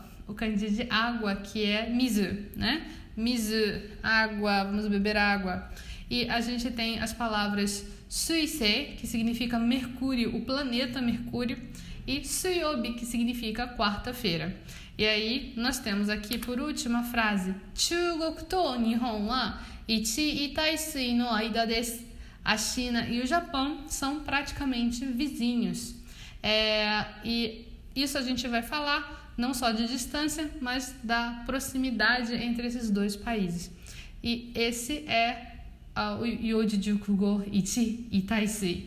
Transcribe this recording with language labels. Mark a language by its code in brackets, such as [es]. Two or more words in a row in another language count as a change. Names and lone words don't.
[pt] O kanji de água, que é mizu, né? Mizu, água, vamos beber água. E a gente tem as palavras suisei, que significa Mercúrio, o planeta Mercúrio, e suyobi, que significa quarta-feira. E aí nós temos aqui, por último, a frase [ja] 中国と日本は一衣帯水の間です. [pt] A China e o Japão são praticamente vizinhos. E isso a gente vai falar não só de distância, mas da proximidade entre esses dois países. E esse é o [ja] 四字熟語一衣帯水.